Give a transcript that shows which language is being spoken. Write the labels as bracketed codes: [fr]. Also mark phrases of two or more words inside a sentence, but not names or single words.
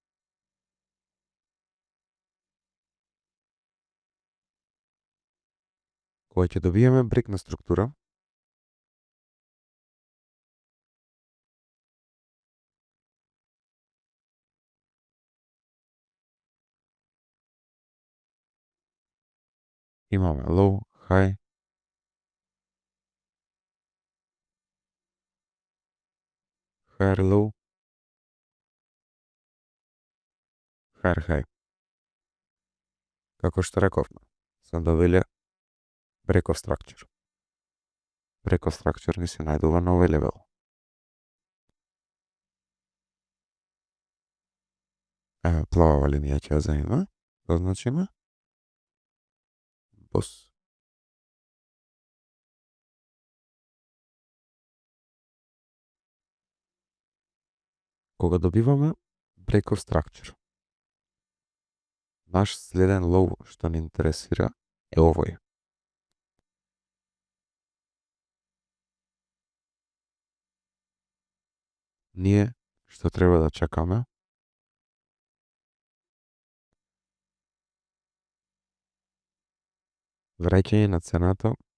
[mk] Кога ќе добиеме брек на структура, [en] имаме low, high, higher low, higher high. [mk] Како што рековме, се добиле [en] break of structure. Break of structure [mk] ни се најдува на овој левел. Еве, плавава линија ќе ја земиме, да означиме. Бос. Кога добиваме [en] break of structure, [mk] наш следен лоу што ни интересира е овој. Ние што треба да чекаме враќање на цената